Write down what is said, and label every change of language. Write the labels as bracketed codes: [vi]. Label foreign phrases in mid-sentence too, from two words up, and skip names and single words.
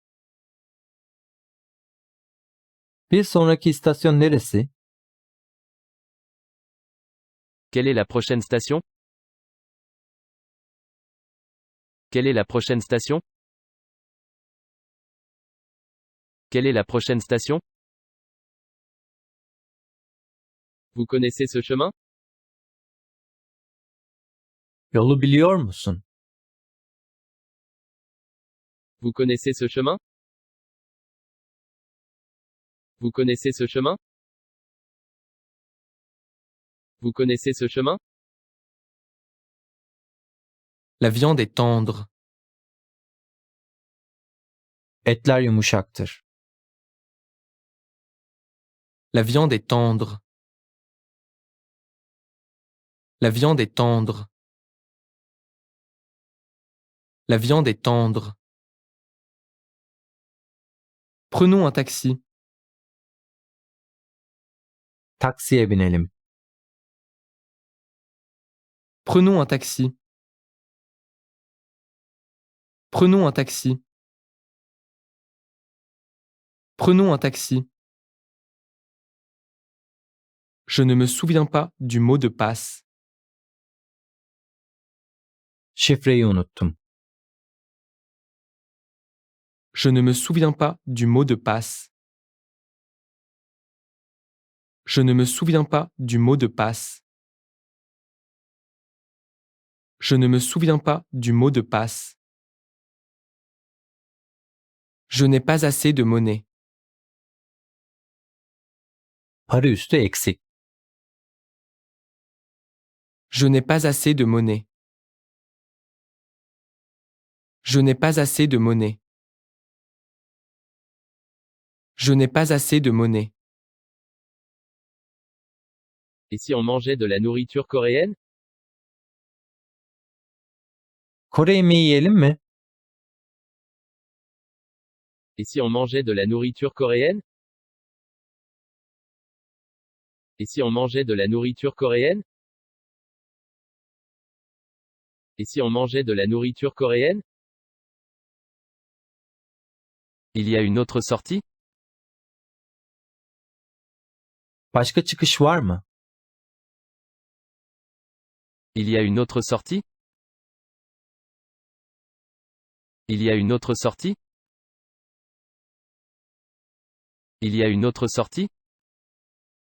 [tr] Bir sonraki istasyon neresi? [fr] Quelle est la prochaine station? Quelle est la prochaine station? Quelle est la prochaine station? Vous connaissez ce chemin? [tr] Yolu biliyor musun? [fr] Vous connaissez ce chemin? Vous connaissez ce chemin? Vous connaissez ce chemin? La viande est tendre. [tr] Etler yumuşaktır. [fr] La viande est tendre. La viande est tendre. La viande est tendre. Prenons un taxi. [tr] Taksiye binelim. [fr] Prenons un taxi. Prenons un taxi. Prenons un taxi. Je ne me souviens pas du mot de passe. [tr] Şifreyi unuttum. [fr] Je ne me souviens pas du mot de passe. Je ne me souviens pas du mot de passe. Je ne me souviens pas du mot de passe. Je n'ai pas assez de monnaie. [tr] Para üstü eksik. [fr] Je n'ai pas assez de monnaie. Je n'ai pas assez de monnaie. Je n'ai pas assez de monnaie. Et si on mangeait de la nourriture coréenne? [tr] Kore yemeği yiyelim mi? [fr] Et si on mangeait de la nourriture coréenne? Et si on mangeait de la nourriture coréenne? Et si on mangeait de la nourriture coréenne? Il y a une autre sortie? [tr] Başka çıkış var mı? [fr] Il y a une autre sortie? Il y a une autre sortie? Il y a une autre sortie?